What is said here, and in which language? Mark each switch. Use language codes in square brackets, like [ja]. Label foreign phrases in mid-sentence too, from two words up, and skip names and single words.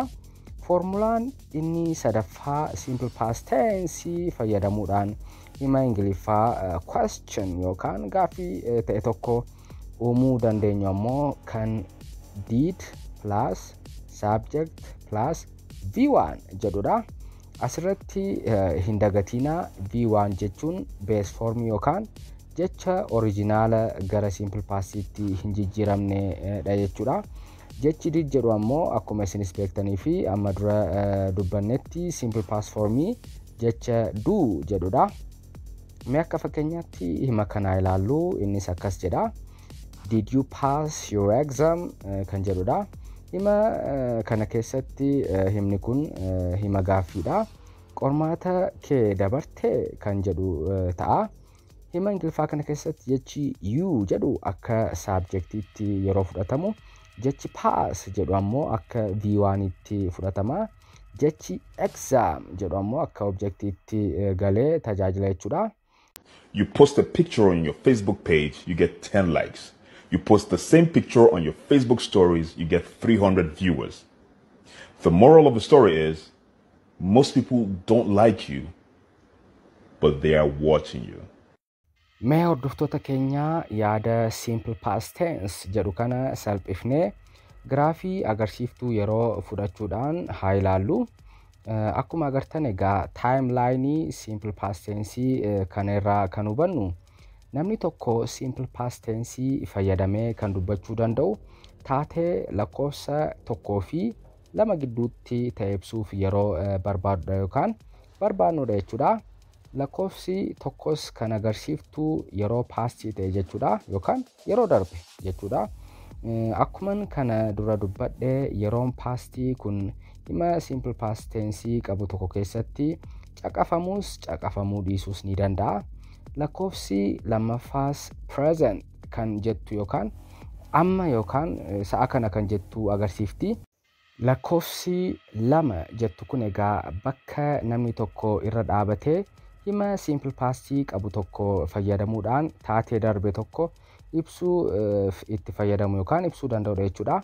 [om] Formulaan inni sadaffaa [en] simple past tense [om] fayyadamuudhaan hima Ingiliffaa question yookaan gaaffii ta'e tokko uumuu dandeenyu ammoo kan [en] did plus subject plus V1 [om] jedhudha. Asirratti hin dagatinaa V1 jechuun base formii yookaan jecha originala gara [en] simple pastiitti [om] hin jijjiiramne dha jechuudha. Jechi did jedhu ammoo akkuma isinis beektanii fi amma dura dubbannetti [en] simple past [om] formii jecha do jedhudha. Mee akka fakkeenyaatti hima kanaa ilaallu. Innis akkas jedha. [en] Did you pass your exam [om] kan jedhudha. Hima kana keessatti himni kun hima gaaffiidha. Qormaata kee dabarte kan jedhu ta'a. Hima Ingiliffaa kana keessatti jechi you jedhu akka subjectiitti yeroo fudhatamu, jechi pass jedhu ammoo akka V1tti fudhatama. Jechi exam jedhu ammoo akka objectiitti galee tajaajila jechuudha. [en] You post a picture on your Facebook page, you get 10 likes. You post the same picture on your Facebook stories, you get 300 viewers. The moral of the story is, most people don't like you, but they are watching you. [om] Mee hordoftoota keenya yaada [en] simple past tense [om] jedhu kana salphifnee giraafii agarsiiftuu yeroo fudhachuudhaan haa ilaallu. Akkuma agartan egaa [en] timeline simple past tense [om] kana irraa kan hubannu namni tokko [en] simple past tense [om] fayyadamee kan dubbachuu danda'u taatee lakkoofsa tokkoo fi lama gidduutti ta'e ibsuuf yeroo barbaadudha yookaan barbaannudha jechuudha. lakkoofsi tokkos kan agarsiiftu yeroo paastii ta'e jechuudha yookaan yeroo darbe jechuudha. Akkuman kana dura dubbadhe yeroon paastii kun hima [en] simple past tense [om] qabu tokko keessatti caqafamuus caqafamuu dhiisuus ni danda'a. Lakkoofsi lammaffaas present kan jettu yookaan amma yookaan sa'a kana kan jettu agarsiifti. Lakkoofsi lama jettu kun egaa bakka namni tokko irra dhaabatee hima [en] simple past [om] qabu tokko fayyadamuudhaan taatee darbe tokko ibsuu itti fayyadamu yookaan ibsuu danda'udha jechuudha.